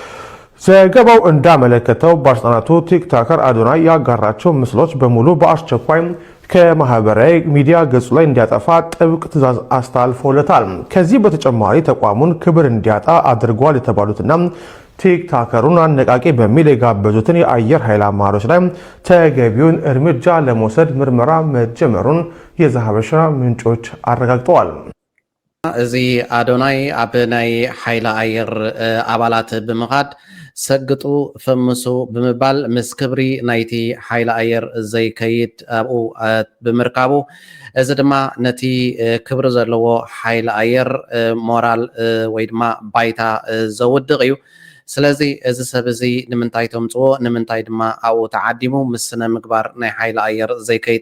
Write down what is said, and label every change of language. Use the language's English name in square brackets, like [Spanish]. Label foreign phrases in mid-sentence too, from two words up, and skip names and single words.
[Amharic] ዘገባው እንዳመለከተው ባለስልጣናቱ ቲክቶከር አዶናይ ያጋራቸው ምስሎች በሙሉ በአስቸኳይ ከማህበራዊ ሚዲያ ገጹ ላይ እንዲያጠፋ ጥብቅ ትዕዛዝ አስተላልፈውለታል። ከዚህ በተጨማሪ ተቋሙን ክብር እንዲያጣ አድርጓል የተባሉትና ቲክቶከሩን አነቃቂ በሚል የጋበዙትን የአየር ኃይል አመራሮች ላይ ተገቢውን እርምጃ ለመውሰድ ምርመራ መጀመሩን የዛሃበሻ ምንጮች አረጋግጠዋል። [Tigrinya] እዚ አዶናይ ኣብ ናይ ሓይሊ ኣየር ኣባላት ብምኻድ ሰግጡ ፈምሱ ብምባል ምስ ክብሪ ናይቲ ሓይሊ ኣየር ዘይከይድ ኣብኡ ብምርካቡ እዚ ድማ ነቲ ክብሪ ዘለዎ ሓይሊ ኣየር ሞራል ወይ ድማ ባይታ ዘውድቕ እዩ። ስለዚ እዚ ሰብ እዚ ንምንታይ ተምፅዎ ንምንታይ ድማ ኣብኡ ተዓዲሙ ምስ ስነ ምግባር ናይ ሓይሊ ኣየር